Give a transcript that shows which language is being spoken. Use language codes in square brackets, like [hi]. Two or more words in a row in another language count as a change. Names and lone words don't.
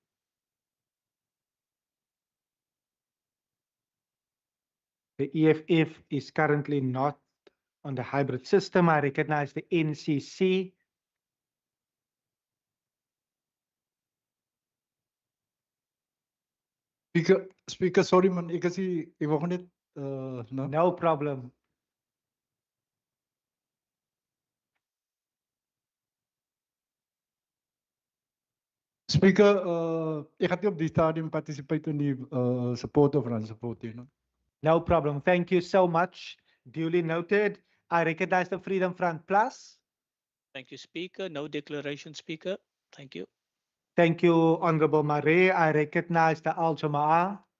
[en] The EFF is currently not on the hybrid system. I recognize the NCC. Speaker, sorry man, [af] ek wou net [en] No problem. Speaker, [af] ek gaan nie op die stadium participate in die support of non-support nie. [en] No problem. Thank you so much. Duly noted. I recognize the Freedom Front Plus. Thank you, Speaker. No declaration, Speaker. Thank you. Thank you, Honorable Marie. I recognize the Al Jama'ah.